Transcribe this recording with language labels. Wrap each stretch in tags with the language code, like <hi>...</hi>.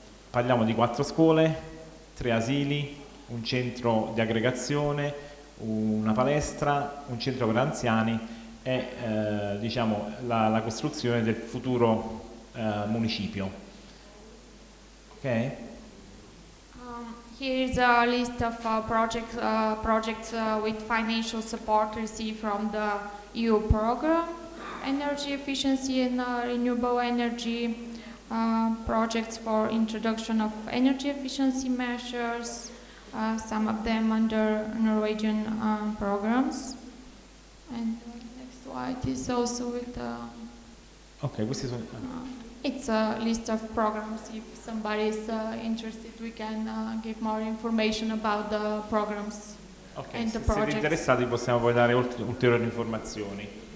<it>Parliamo di 4 scuole, 3 asili, un centro di aggregazione, una palestra, un centro per anziani e diciamo, la costruzione del futuro municipio. Ok?</it> <en>Here is a list of projects with financial support received from the EU program, energy efficiency and renewable energy, projects for introduction of energy efficiency measures, some of them under Norwegian programs. And the next slide is also with</en> <it>Ok, questi sono...</it> <en>it's a list of programs. If somebody is interested, we can give more information about the programs and the</en> <it>se siete</it> <en>projects.</en> <it>interessati possiamo poi dare ulteriori informazioni.</it>